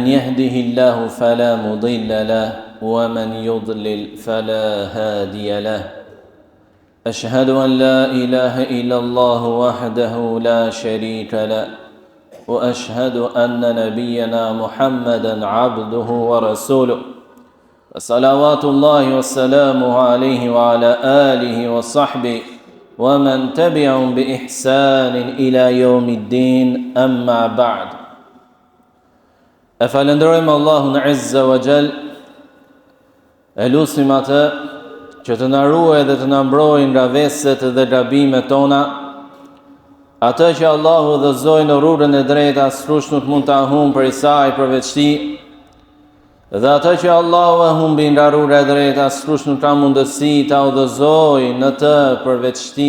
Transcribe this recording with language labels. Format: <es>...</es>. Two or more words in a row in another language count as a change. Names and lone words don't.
<ar>يهده الله فلا مضل له ومن يضلل فلا هادي له أشهد أن لا إله إلا الله وحده لا شريك له وأشهد أن نبينا محمدا عبده ورسوله وصلوات الله وسلامه عليه وعلى آله وصحبه ومن تبعهم بإحسان إلى يوم الدين أما بعد</ar> <sq>أفلندرم</sq> <ar>الله عز وجل</ar> <sq>lutim atë që të na ruaj dhe të na mbrojë nga veset dhe gabimet tona. Atë që Allahu udhëzoi në rrugën e drejtë, askush nuk mund ta humbë prej saj përveç tij. Dhe atë që Allahu e humbi nga rruga e drejtë, askush nuk ka mundësi ta udhëzojë në të përveç tij.</sq>